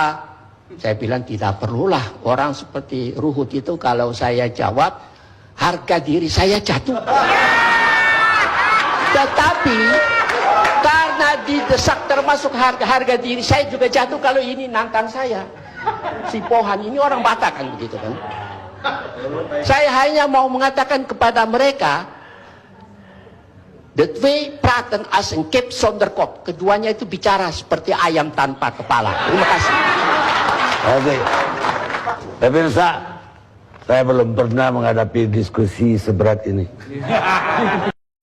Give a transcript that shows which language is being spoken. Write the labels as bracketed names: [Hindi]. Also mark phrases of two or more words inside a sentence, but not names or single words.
[Indonesian] Saya bilang tidak perlulah, orang seperti Ruhut itu kalau saya jawab, harga diri saya jatuh. Tetapi karena didesak, termasuk harga diri saya juga jatuh kalau ini nantang saya. Si Pohan ini orang Batak kan, begitu kan. Saya hanya mau mengatakan kepada mereka, [English] the way [Dutch] praten as en kip zonder kop. [Indonesian] Keduanya itu bicara seperti ayam tanpa kepala. Terima kasih. Oke. Pemirsa, saya belum pernah menghadapi diskusi seberat ini.